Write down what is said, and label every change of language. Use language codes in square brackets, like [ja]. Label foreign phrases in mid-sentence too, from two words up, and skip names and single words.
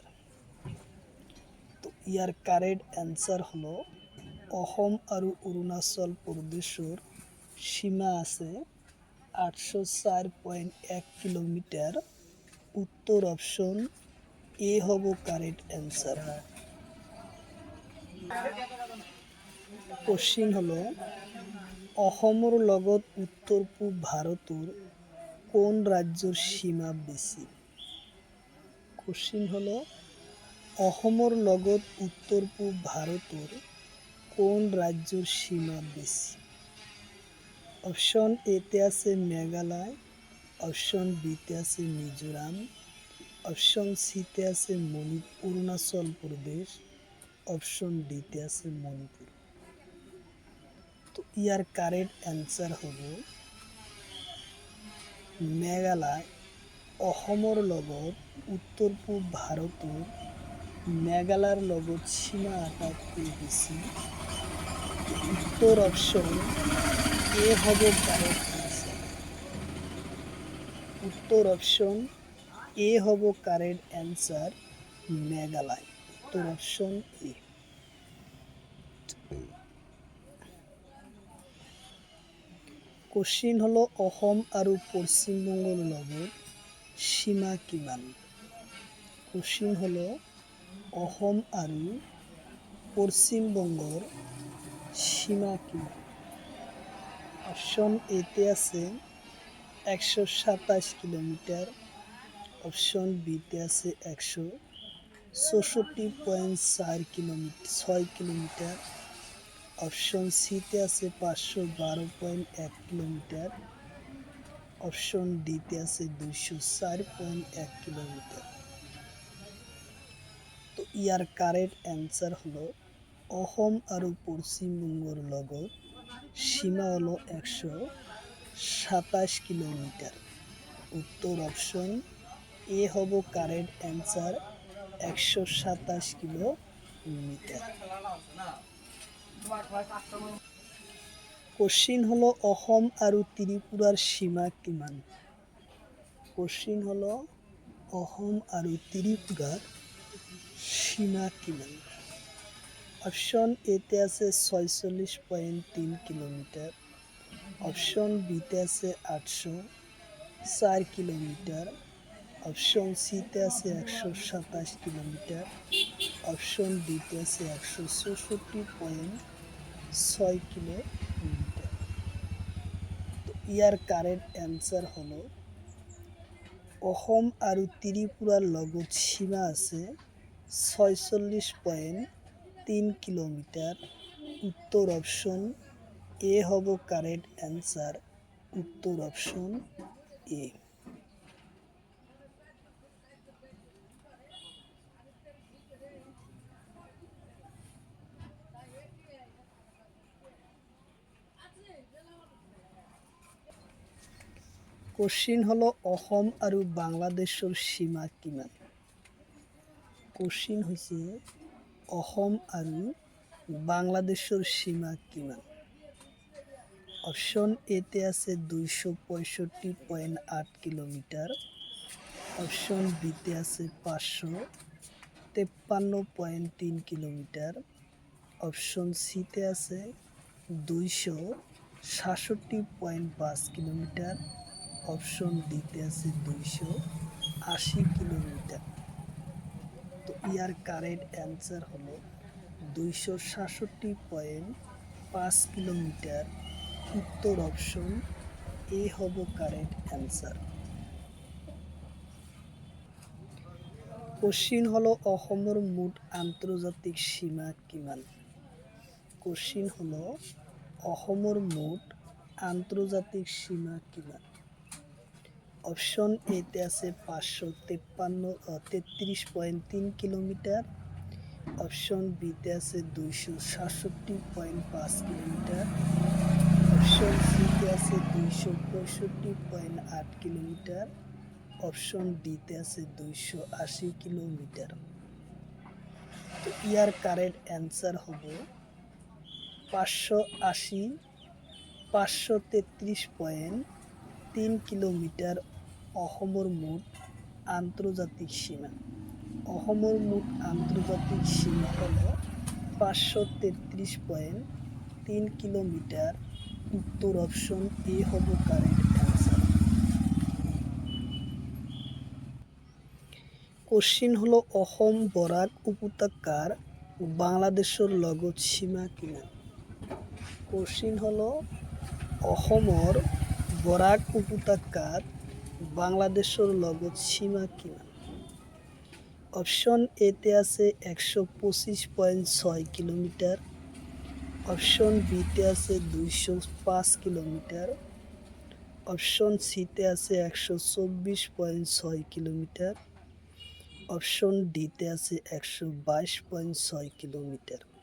[as] তো ইয়ার [en] correct answer [as] হলো অসম আৰু অৰুণাচল প্ৰদেশৰ সীমা আছে 804.1 কিলোমিটার। উত্তর [en] option A [as] হব [en] correct answer. [as] কোশ্চিন হলো অসমৰ লগত উত্তৰ পূব ভাৰতৰ কোন ৰাজ্যৰ সীমা বেছি? কোশ্চিন হলো অসমৰ লগত উত্তৰ পূব ভাৰতৰ কোন ৰাজ্যৰ সীমা বেছি? অপশন এতে আছে মেঘালয়, অপশন বিতে আছে মিজোরাম, অপশন সিতে আছে অরুণাচল প্রদেশ, অপশন ডিতে আছে মণিপুর। তো ইয়ার [en] correct answer [as] হ'ব মেঘালয়। অসমৰ লগত উত্তৰ পূব ভাৰতৰ মেঘালয়ৰ লগত সীমা আটাইতকৈ বেছি। উত্তৰ [en] option A [as] হ'ব [en] correct answer. [as] উত্তর [en] option A [as] হ'ব [en] correct answer, [as] মেঘালয়। উত্তর [en] option A. [as] কোশ্চিন হলো অসম আৰু পশ্চিমবংগৰ লগত সীমা কিমান? কোশ্চিন হলো অসম আৰু পশ্চিমবংগৰ সীমা কিমান? অপশন এতে আছে 127 কিলোমিটার, অপশন বিতে আছে 164.6 কিলোমিটার, অপশন সিতে আছে 512.1 কিলোমিটার, অপশন ডিতে আছে 204.1 কিলোমিটার। তো ইয়ার [en] correct answer [as] হলো অসম আৰু পশ্চিমবংগৰ লগত সীমা হলো 127 কিলোমিটার। উত্তর [en] option A [as] হ'ব [en] correct answer, [as] 127 কিলোমিটার। কোশ্চিন হলো অসম আৰু ত্ৰিপুৰাৰ সীমা কিমান? কোশ্চিন হলো অসম আৰু ত্রিপুরার সীমা কিমান? অপশন এতে আছে 46.3 কিলোমিটার, অপশন বিতে আছে 804 কিলোমিটার, অপশন সিতে আছে 127 কিলোমিটার, অপশন ডিতে আছে 164.6 কিলোমিটার। তো ইয়ার [en] correct answer [as] হলো অসম আৰু ত্রিপুরার লগত সীমা আছে 46.3 কিলোমিটার। উত্তর [en] option A [as] হ'ব [en] correct answer, [as] উত্তর [en] option A. [as] কোশ্চিন হলো অসম আৰু বাংলাদেশৰ সীমা কিমান? কোশ্চিন হৈছে অসম আৰু বাংলাদেশৰ সীমা কিমান? অপশন এতে আছে 265.8 কিলোমিটার, অপশন বিতে আছে 553.3 কিলোমিটার, অপশন সিতে আছে 267.5 কিলোমিটার, অপশন ডিতে আছে 280 কিলোমিটার। তো ইয়ার [en] correct answer [as] হলো 267.5 কিলোমিটার। উত্তর [en] option A [as] হ'ব [en] correct answer. [as] কোশ্চিন হলো অসমৰ মুঠ আন্তর্জাতিক সীমা কিমান? কোশ্চিন হলো অসমৰ মুঠ আন্তর্জাতিক সীমা কিমান? অপশন এতে আছে 533.3 কিলোমিটার, অপশন বিতে আছে 267.5 কিলোমিটার, অপশন সিতে আছে 265.8 কিলোমিটার, অপশন ডিতে আছে 280 কিলোমিটার। তো ইয়ার [en] correct answer [as] হ'ব 533.3 কিলোমিটার অসমৰ মুঠ আন্তর্জাতিক সীমা। অসমৰ মুঠ আন্তর্জাতিক সীমা হল 533.3 কিলোমিটার। উত্তর [en] option A [as] হ'ব [en] correct answer. [as] কোশ্চিন হলো অসম বৰাক উপত্যকাৰ বাংলাদেশৰ লগত সীমা কিমান? কোশ্চিন হলো অসমৰ বৰাক উপত্যকাত বাংলাদেশৰ লগত সীমা কিমান? অপশন এতে আছে 125.6 কিলোমিটার, অপশন বিতে আছে 205 কিলোমিটার, অপশন সিতে আছে 124.6 কিলোমিটার, অপশন ডিতে আছে 122.6 কিলোমিটার।